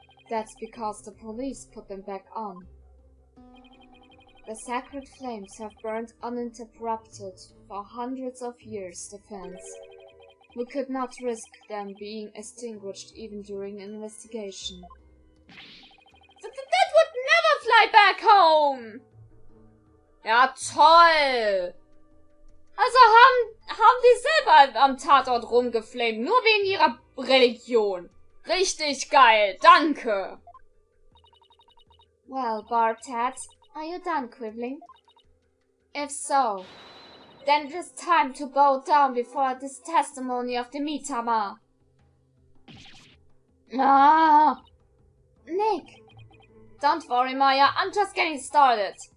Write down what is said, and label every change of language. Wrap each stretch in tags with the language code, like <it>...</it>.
<en>That's because the police put them back on. The sacred flames have burned uninterrupted for hundreds of years, Defense. We could not risk them being extinguished even during an investigation. That would never fly back home!</en> <de>Ja, toll! Also haben die selber am Tatort rumgeflamed, nur wegen ihrer Religion. Richtig geil, danke!</de> <en>Well, Bartat, are you done quibbling? If so, then it is time to bow down before this testimony of the Mitama. Ah! Nick! Don't worry, Maya, I'm just getting started.</en>